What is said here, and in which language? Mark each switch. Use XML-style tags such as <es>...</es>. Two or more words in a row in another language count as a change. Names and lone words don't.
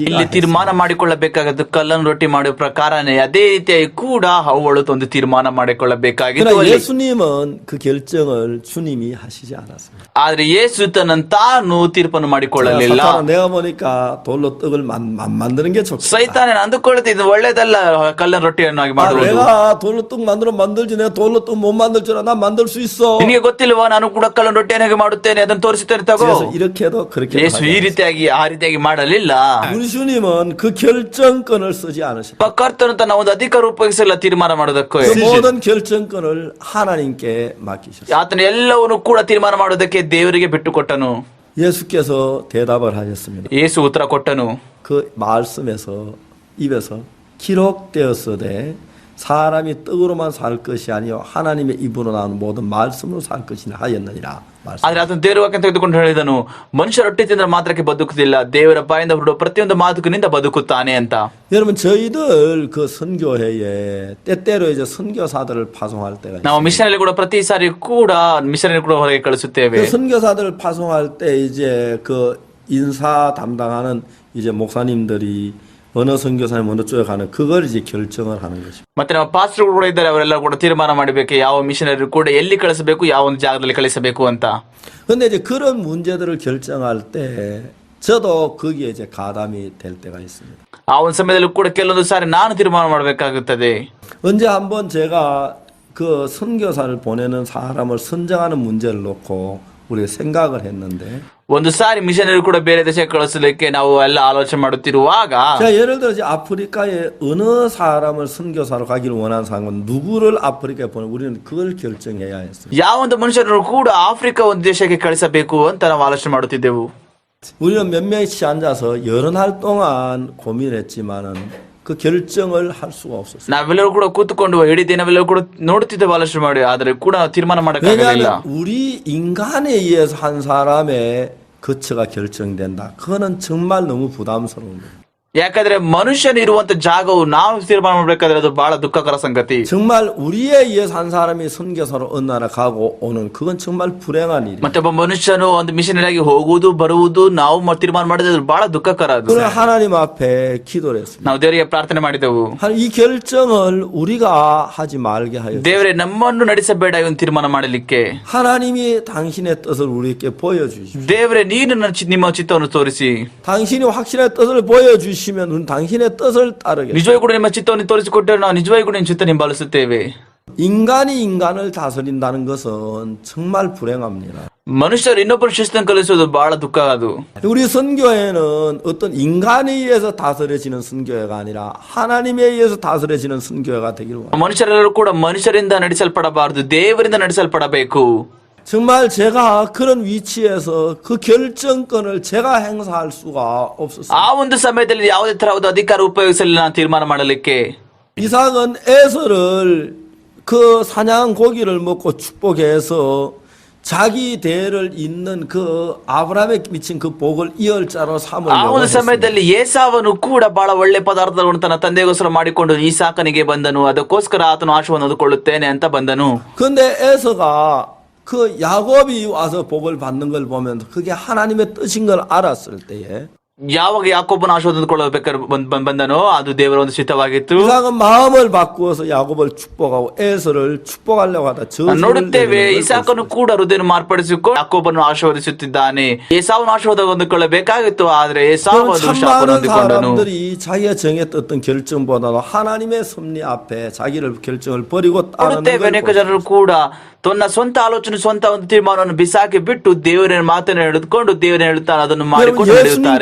<kn>ಇಲ್ಲಿ ತೀರ್ಮಾನ ಮಾಡಿಕೊಳ್ಳಬೇಕಾಗದ್ದು ಕಲ್ಲನ್ನು ರೊಟ್ಟಿ ಮಾಡುವ ಪ್ರಕಾರನೇ ಅದೇ ರೀತಿಯಾಗಿ ಕೂಡ ಹವ್ವಳು ಒಂದು ತೀರ್ಮಾನ ಮಾಡಿಕೊಳ್ಳಬೇಕಾಗಿತ್ತು</kn> <ko>그러나</ko> <kn>ಅಲ್ಲಿ.</kn> <ko>예수님은 그 결정을 주님이 하시지 않았습니다.</ko> <kn>ಆದ್ರೆ ಯೇಸು ತನ್ನ ತಾನು ತೀರ್ಪನ್ನು ಮಾಡಿಕೊಳ್ಳಲಿಲ್ಲ</kn> <ko>사탄아, 내가 보니까 돌로 떡을 만드는 게 좋겠다.</ko> <kn>ಸೈತಾನ ಅಂದುಕೊಳ್ಳುತ್ತಿದ್ದು ಒಳ್ಳೇದಲ್ಲ ಕಲ್ಲಿನ ರೊಟ್ಟಿಯನ್ನಾಗಿ ಮಾಡುವುದು</kn> <ko>내가 돌로 떡 만들지. 내가 돌로 떡 못 만들 줄 알아. 나 만들 수 있어.</ko> <kn>ನಿನಗೆ ಗೊತ್ತಿಲ್ವಾ ನಾನು ಕೂಡ ಕಲ್ಲಿನ ರೊಟ್ಟಿಯನ್ನು ಹೇಗೆ ಮಾಡುತ್ತೇನೆ ಅದನ್ನು ತೋರಿಸುತ್ತೇನೆ ತಗೋ</kn> <ko>그래서 이렇게도 그렇게</ko> <kn>ಯೇಸು ಈ ರೀತಿಯಾಗಿ ಆ ರೀತಿಯಾಗಿ ಮಾಡಲಿಲ್ಲ</kn> <ko>우리 주님은 그 결정권을 쓰지 않으십니다.</ko> <kn>ಕರ್ತನು ತನ್ನ ಒಂದು ಅಧಿಕಾರ ಉಪಯೋಗಿಸಲ್ಲ ತೀರ್ಮಾನ ಮಾಡೋದಕ್ಕೂ</kn> <ko>그 모든 결정권을 하나님께 맡기셨어요.</ko> <kn>ಆತನ ಎಲ್ಲವನ್ನು ಕೂಡ ತೀರ್ಮಾನ ಮಾಡೋದಕ್ಕೆ ದೇವರಿಗೆ ಬಿಟ್ಟು ಕೊಟ್ಟನು</kn> <ko>예수께서 대답을 하셨습니다.</ko> <kn>ಯೇಸು ಉತ್ತರ ಕೊಟ್ಟನು</kn> <ko>그 말씀에서 입에서 기록되었으되 사람이 떡으로만 살 것이 아니요 하나님의 입으로 나오는 모든 말씀으로 살 것이라 하였느니라. 말씀.</ko> <kn>ಆದ್ರೆ ಆತನ ದೇವರ ವಾಕ್ಯ ತೆಗೆದುಕೊಂಡು ಹೇಳಿದನು ಮನುಷ್ಯ ರೊಟ್ಟಿ ತಿಂದ್ರೆ ಮಾತ್ರಕ್ಕೆ ಬದುಕುದಿಲ್ಲ ದೇವರ ಬಾಯಿಂದ ಹೊರಡುವ ಪ್ರತಿಯೊಂದು ಮಾತುಕಿನಿಂದ ಬದುಕುತ್ತಾನೆ ಅಂತ</kn> <ko>여러분 저희들 그 선교회에 때때로 이제 선교사들을 파송할 때가 있어요.</ko> <kn>ನಾವು ಮಿಷನರಿ ಕೂಡ ಪ್ರತಿ ಸಾರಿ ಕೂಡ ಮಿಷನರಿ ಕೂಡ ಹೊರಗೆ ಕಳಿಸುತ್ತೇವೆ</kn> <ko>그 선교사들을 파송할 때 이제 그 인사 담당하는 이제 목사님들이 어느 선교사님 어느 쪽에 가는 그걸 이제 결정을 하는 것입니다.</ko> <kn>ಮತ್ತೆ ನಮ್ಮ ಪಾಸ್ಟರ್ ಕೂಡ ಇದ್ದಾರೆ ಅವರೆಲ್ಲ ಕೂಡ ತೀರ್ಮಾನ ಮಾಡಬೇಕು ಯಾವ ಮಿಷನರಿ ಕೂಡ ಎಲ್ಲಿ ಕಳಿಸಬೇಕು ಯಾವ ಒಂದು ಜಾಗದಲ್ಲಿ ಕಳಿಸಬೇಕು ಅಂತ</kn> <ko>근데 이제 그런 문제들을 결정할 때 저도 거기에 이제 가담이 될 때가 있습니다.</ko> <kn>ಆ ಒಂದು ಸಮಯದಲ್ಲಿ ಕೂಡ ಕೆಲವೊಂದು ಸಾರಿ ನಾನು ತೀರ್ಮಾನ ಮಾಡಬೇಕಾಗುತ್ತದೆ</kn> <ko>언제 한번 제가 그 선교사를 보내는 사람을 선정하는 문제를 놓고 우리가 생각을 했는데</ko> <kn>ಒಂದು ಸಾರಿ ಮಿಷನರಿ ಕೂಡ ಬೇರೆ ದೇಶಕ್ಕೆ ಕಳಿಸಲಿಕ್ಕೆ ನಾವು ಎಲ್ಲ ಆಲೋಚನೆ ಮಾಡುತ್ತಿರುವಾಗ</kn> <ko>제가 예를 들어 이제 아프리카에 어느 사람을 선교사로 가기를 원하는 사람은 누구를 아프리카에 보내 우리는 그걸 결정해야 했어요.</ko> <kn>ಯಾವ ಒಂದು ಮನುಷ್ಯರು ಕೂಡ ಆಫ್ರಿಕಾ ಒಂದು ದೇಶಕ್ಕೆ ಕಳಿಸಬೇಕು ಅಂತ ನಾವು ಆಲೋಚನೆ ಮಾಡುತ್ತಿದ್ದೆವು</kn> <ko>우리는 몇 명씩 앉아서 여러 날 동안 고민했지만은 그 결정을 할 수가 없었어요.</ko> <kn>ನಾವೆಲ್ಲರೂ ಕೂಡ ಕೂತ್ಕೊಂಡು ಇಡೀ ದಿನವೆಲ್ಲರೂ ಕೂಡ ನೋಡುತ್ತಿದ್ದೇವೆ ಆಲೋಚನೆ ಮಾಡಿ ಆದ್ರೆ ಕೂಡ ತೀರ್ಮಾನ ಮಾಡಕ್ಕಾಗಲಿಲ್ಲ</kn> <ko>왜냐하면 우리 인간에 의해서 한 사람의 거처가 결정된다. 그거는 정말 너무 부담스러운 거예요.</ko> <kn>ಯಾಕಂದ್ರೆ ಮನುಷ್ಯನು ಇರುವಂತ ಜಾಗವು ನಾವು ತೀರ್ಮಾನ ಮಾಡ್ಬೇಕಾದ್ರೆ ಅದು ಬಹಳ ದುಃಖಕರ ಸಂಗತಿ</kn> <ko>정말 우리에 의해서 한 사람이 선교사로 어느 나라 가고 오는 그건 정말 불행한 일이에요.</ko> <kn>ಮತ್ತೆ ಒಬ್ಬ ಮನುಷ್ಯನು ಒಂದು ಮಿಷನರಿಯಾಗಿ ಹೋಗುವುದು ಬರುವುದು ನಾವು ತೀರ್ಮಾನ ಮಾಡಿದ್ರೆ ಅದು ಬಹಳ ದುಃಖಕರ ಅದು</kn> <ko>그러나 하나님 앞에 기도를 했습니다.</ko> <kn>ನಾವು ದೇವರಿಗೆ ಪ್ರಾರ್ಥನೆ ಮಾಡಿದೆವು</kn> <ko>이 결정을 우리가 하지 말게 하여</ko> <kn>ದೇವರೇ ನಮ್ಮನ್ನು ನಡೆಸಬೇಡ ಈ ಒಂದು ತೀರ್ಮಾನ ಮಾಡಲಿಕ್ಕೆ</kn> <ko>하나님이 당신의 뜻을 우리에게 보여주십시오.</ko> <kn>ದೇವರೇ ನೀನು ನಿಮ್ಮ ಚಿತ್ತವನ್ನು ತೋರಿಸಿ</kn> <ko>당신이 확실한 뜻을 보여주시면 우리는 당신의 뜻을 따르겠습니다.</ko> <kn>ನಿಜವಾಗಿ ಕೂಡ ನಿಮ್ಮ ಚಿತ್ತವನ್ನು ತೋರಿಸಿಕೊಟ್ಟರೆ ನಾವು ನಿಜವಾಗಿ ಕೂಡ ನಿಮ್ಮ ಚಿತ್ತ ಹಿಂಬಾಲಿಸುತ್ತೇವೆ</kn> <ko>인간이 인간을 다스린다는 것은 정말 불행합니다.</ko> <kn>ಮನುಷ್ಯರು ಇನ್ನೊಬ್ಬರು ಶಿಸ್ತನ್ನು ಕಲಿಸುವುದು ಬಹಳ ದುಃಖ ಅದು</kn> <ko>우리 선교회는 어떤 인간에 의해서 다스려지는 선교회가 아니라 하나님에 의해서 다스려지는 선교회가 되기를 원합니다.</ko> <kn>ಮನುಷ್ಯರೆಲ್ಲರೂ ಕೂಡ ಮನುಷ್ಯರಿಂದ ನಡೆಸಲ್ಪಡಬಾರದು ದೇವರಿಂದ ನಡೆಸಲ್ಪಡಬೇಕು</kn> <ko>정말 제가 그런 위치에서 그 결정권을 제가 행사할 수가 없었어요.</ko> <kn>ಆ ಒಂದು ಸಮಯದಲ್ಲಿ ಯಾವುದೇ ತರಹದ ಅಧಿಕಾರ ಉಪಯೋಗಿಸಲಿಲ್ಲ ನಾನು ತೀರ್ಮಾನ ಮಾಡಲಿಕ್ಕೆ</kn> <ko>이삭은 에서를 그 사냥 고기를 먹고 축복해서 자기 대를 잇는 그 아브라함에 미친 그 복을 이을 자로 삼으려고</ko> <kn>ಆ ಒಂದು</kn> <ko>했습니다.</ko> <kn>ಸಮಯದಲ್ಲಿ ಏಸಾವನು ಕೂಡ ಬಹಳ ಒಳ್ಳೆ ಪದಾರ್ಥಗಳನ್ನು ತನ್ನ ತಂದೆಗೋಸ್ಕರ ಮಾಡಿಕೊಂಡು ಈಸಾಕನಿಗೆ ಬಂದನು ಅದಕ್ಕೋಸ್ಕರ ಆತನು ಆಶೀರ್ವಾದ ಹೊಂದಿಕೊಳ್ಳುತ್ತೇನೆ ಅಂತ ಬಂದನು</kn> <ko>근데 에서가 그 야곱이 와서 복을 받는 걸 보면 그게 하나님의 뜻인 걸 알았을 때에</ko> <kn>ಯಾವಾಗ ಯಾಕೋಬನ ಆಶೀರ್ವಾದ ಹೊಂದಿಕೊಳ್ಳಬೇಕಾದ್ರೆ ಬಂದನೋ ಅದು ದೇವರ ಒಂದು ಚಿತ್ತವಾಗಿತ್ತು</kn> <ko>이삭은 마음을 바꾸어서 야곱을 축복하고 에서를 축복하려고 하다 저주를</ko> <kn>ನೋಡುತ್ತೇವೆ</kn> <ko>내리는 걸</ko> <kn>ಇಸಾಕನು ಕೂಡ ಹೃದಯ ಮಾರ್ಪಡಿಸಿಕೊಂಡು ಯಾಕೋಬನ್ನು ಆಶೀರ್ವದಿಸುತ್ತಿದ್ದಾನೆ ಏಸಾವನ ಆಶೀರ್ವಾದ ಹೊಂದಿಕೊಳ್ಳಬೇಕಾಗಿತ್ತು ಆದ್ರೆ ಏಸಾವು</kn> <ko>그럼</ko> <kn>ಅದು</kn> <ko>참</ko> <kn>ಶಾಪವನ್ನು</kn> <ko>많은</ko> <kn>ಹೊಂದಿಕೊಂಡನು</kn> <ko>사람들이 자기가 정했던 결정보다도 하나님의 섭리 앞에 자기를 결정을 버리고 따르는</ko> <kn>ನೋಡುತ್ತೇವೆ</kn> <ko>걸</ko> <kn>ಅನೇಕ ಜನರು ಕೂಡ ತನ್ನ ಸ್ವಂತ ಆಲೋಚನೆ ಸ್ವಂತ ಒಂದು ತೀರ್ಮಾನವನ್ನು ಬಿಸಾಕಿ ಬಿಟ್ಟು ದೇವರ ಮಾತನ್ನು ಹಿಡಿದುಕೊಂಡು ದೇವರ ಹೇಳುತ್ತಾನೆ ಅದನ್ನು ಮಾಡಿಕೊಂಡು ನಡೆಯುತ್ತಾರೆ</kn>